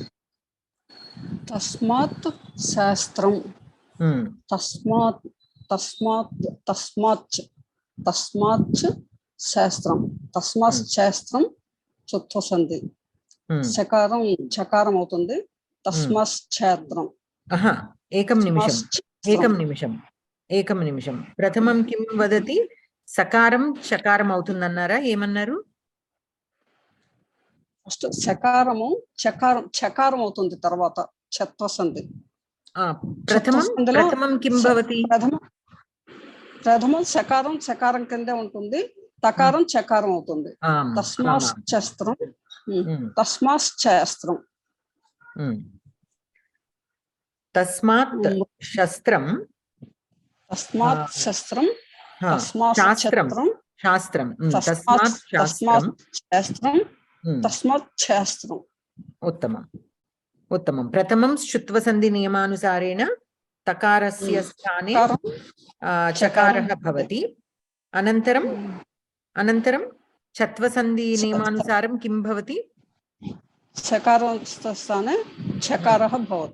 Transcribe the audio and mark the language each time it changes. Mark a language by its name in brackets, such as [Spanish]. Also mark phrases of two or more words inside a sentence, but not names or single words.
[Sanskrit] तस्मात् शास्त्रं तस्मात् तस्मात् तस्मात् तस्मात् शास्त्रं तस्मात् शास्त्रं चतुर्थसन्धि चकारं चकारं అవుతుంది तस्मात् क्षेत्रं एकं निमिषं प्रथमं किं वदति [Telugu] సకారం చకారం అవుతుందన్నారా ఏమన్నారు ఫస్ట్ చకారము చకారం చకారం అవుతుంది తర్వాత చత్వసంధి [Sanskrit] प्रथमं किं भवति? [Telugu] ప్రథమం శకారం శకారం కిందే ఉంటుంది, తకారం చకారం అవుతుంది. [Sanskrit] తస్మాశ్చస్త్రం తస్మాశ్చస్త్రం తస్మాత్ శస్త్రం తస్మాత్ శస్త్రం తస్మాత్ శాస్త్రం ఛత్రం శాస్త్రం తస్మాత్ శాస్త్రం శాస్త్రం తస్మాత్ శాస్త్రం. उत्तमम् उत्तमं. प्रथमं श्रुत्वसन्धि नियमानुसारेण तकारस्य स्थाने चकारः भवति. अनन्तरं छत्वसन्धि नियमानुसारं किं भवति? शकारस्य स्थाने छकारः भवति.